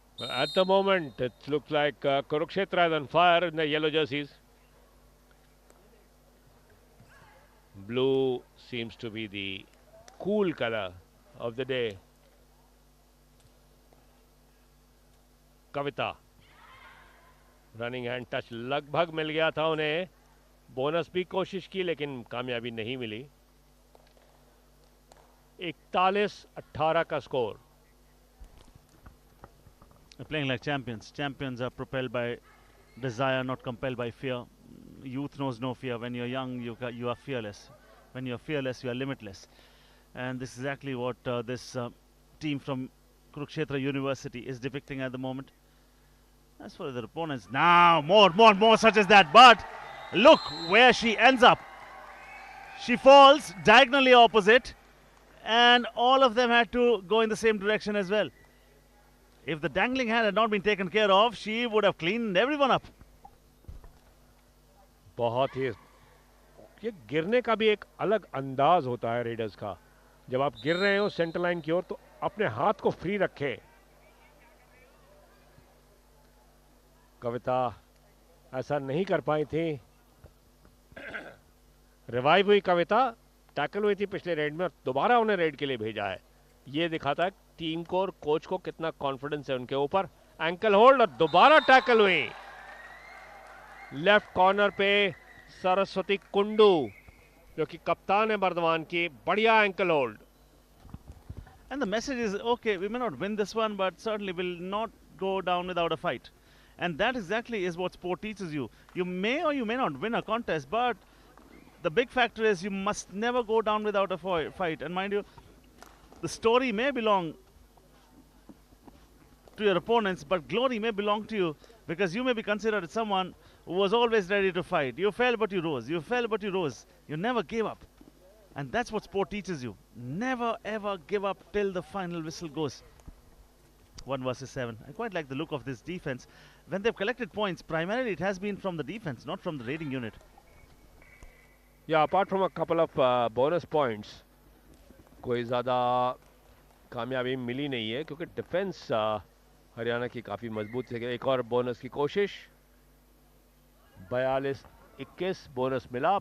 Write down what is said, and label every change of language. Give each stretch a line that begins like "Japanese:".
English: At the moment, it looks like Kurukshetra is on fire in the yellow jerseys. Blue seems to be the cool color of the day.
Hindi: Kavita, running hand touch लगभग मिल गया था उन्हें। Bonus भी कोशिश की, लेकिन कामयाबी नहीं मिली। 41-18 का score.
English: They're playing like champions. Champions are propelled by desire, not compelled by fear. Youth knows no fear. When you're young, you are fearless. When you're fearless, you are limitless. And this is exactly what this team from Kurukshetra University is depicting at the moment. As for the opponents, now more such as that. But look where she ends up. She falls diagonally opposite, and all of them had to go in the same direction as well. If the dangling hand had not been taken care of, she would have cleaned everyone up.
Hindi: बहुत ही ये गिरने का भी एक अलग अंदाज होता है रेडर्स का. जब आप गिर रहे हो सेंटर लाइन की ओर तो अपने हाथ को फ्री रखें. कविता ऐसा नहीं कर पाई थी. रिवाइव हुई कविता, टैकल हुई थी पिछले रेड में और दोबारा उन्हें रेड के लिए भेजा है. ये दिखाता है टीम को और कोच को कितना कॉन्फिडेंस है उनके ऊपर. एंकल होल्ड और दोबारा टैकल हुई. लेफ्ट कॉर्नर पे सरस्वती कुंडू जो कि कप्तान है बर्दवान की, बढ़िया ankle hold.
English: And the message is, okay, we may not win this one, but certainly will not go down without a fight. And that exactly is what sport teaches you. You may or you may not win a contest, but the big factor is you must never go down without a fight. And mind you, the story may belong to your opponents, but glory may belong to you, because you may be considered as someone who was always ready to fight. You fell, but you rose. You fell, but you rose. You never gave up. And that's what sport teaches you. Never ever give up till the final whistle goes. 1 versus 7. I quite like the look of this defense. When they've collected points, primarily it has been from the defense, not from the raiding unit. Yeah, apart from a couple of bonus points,
Hindi: कोई ज़्यादा कामयाबी मिली नहीं है क्योंकि defence Haryana की काफ़ी मजबूत है. एक और बोनस की कोशिश. 42-21 बोनस मिला.